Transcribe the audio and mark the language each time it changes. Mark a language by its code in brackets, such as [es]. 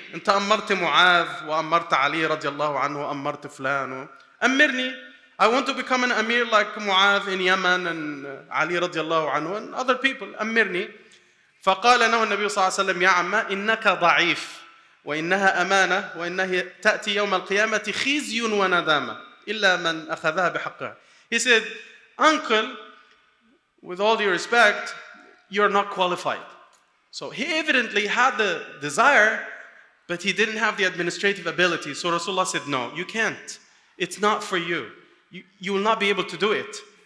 [ar] أنت أمرت معاذ وأمرت علي رضي الله عنه وأمرت فلان. أمرني. [en] I want to become an Amir like Mu'adh in Yemen and Ali رضي الله عنه and other people. [ar] أمرني. فقال له النبي صلى الله عليه وسلم يا عمّا إنك ضعيف وإنها أمانة وإنها تأتي يوم القيامة خزي وندامة إلا من أخذها بحقها. [en] He said, uncle, with all due respect, you're not qualified. So he evidently had the desire, but he didn't have the administrative ability. So Rasulullah said, no, you can't. It's not for you. You will not be able to do it.